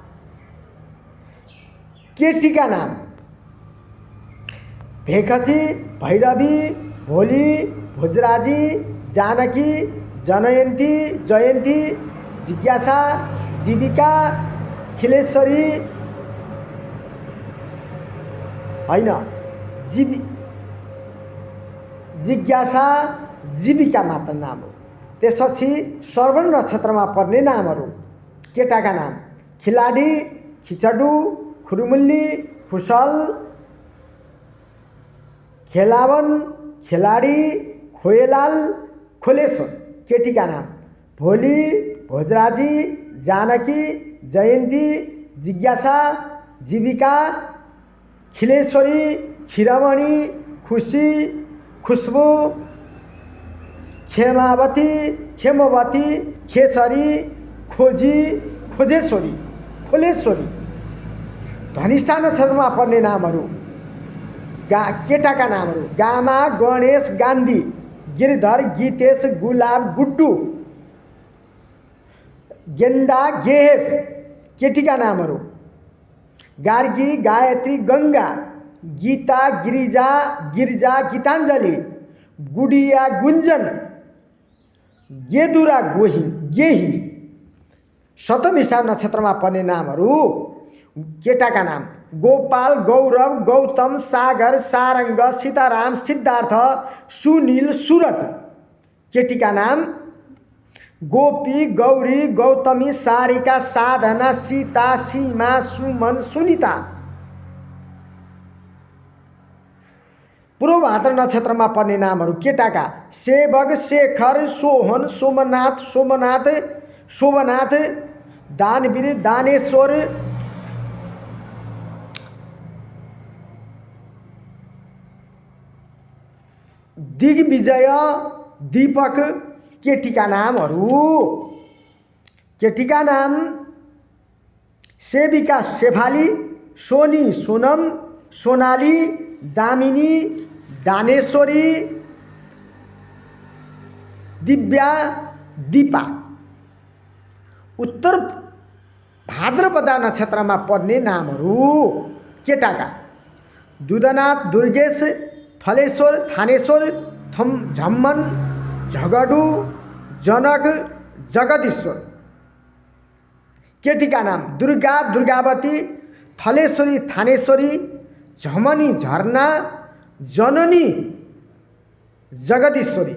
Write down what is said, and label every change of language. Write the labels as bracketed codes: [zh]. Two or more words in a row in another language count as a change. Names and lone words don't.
[ne] केटीका नाम भेखजी, भैरवी, भोली, भोजराजी, जानकी, जनयन्ती, जयन्ती, जिज्ञासा, जीविका, खिलेश्वरी होइन, जिज्ञासा, जीविका मात्र नाम हो। त्यसपछि श्रवण नक्षत्रमा पर्ने नामहरू। केटाका नाम खिलाडी, खिचडु, खुरुमुल्ली, खुसल, खेलावन, खेलाडी, खोएलाल, खोलेश्वर। केटीका नाम भोली, भोजराजी, जानकी, जयन्ती, जिज्ञासा, जीविका, खिलेश्वरी, खिरमणि, खुसी, खुशबु, खेमावती, खेमवती, खेचरी, खोजी, खोजेश्वरी, खोलेश्वरी। धनिष्ठा नक्षत्रमा पर्ने नामहरू। केटाका नामहरू गामा, गणेश, गान्धी, गिरधर, गीतेश, गुलाब, गुड्डु, गेन्दा, गेहेश। केटीका नामहरू गार्गी, गायत्री, गङ्गा, गीता, गिरिजा, गिरिजा, गीताञ्जली, गुडिया, गुञ्जन, गेदुरा, गेहिनी। शतभिषा नक्षत्रमा पर्ने नामहरू। केटाका नाम गोपाल, गौरव, गौतम, सागर, सारङ्ग, सीताराम, सिद्धार्थ, सुनील, सूरज। केटीका नाम गोपी, गौरी, गौतमी, सारिका, साधना, सीता, सीमा, सुमन, सुनिता। पूर्व भाद्र नक्षत्रमा पर्ने नामहरू। केटाका सेवक, शेखर, सोहन, सोमनाथ, सोमनाथ, शोभनाथ, दानवीर, दानेश्वर, दिग्विजय, दीपक। केटीका नामहरू। केटीका नाम सेविका, शेफाली, सोनी, सोनम, सोनाली, दामिनी, दानेश्वरी, दिव्या, दीपा। उत्तर भाद्रपदा नक्षत्रमा पर्ने नामहरू। केटाका दुधनाथ, दुर्गेश, थलेश्वर, थानेश्वर, झम्मन, झगडु, जनक, जगदीश्वर। केटीका नाम दुर्गा, दुर्गावती, थलेश्वरी, थानेश्वरी, झमनी, झरना, जननी, जगदीश्वरी।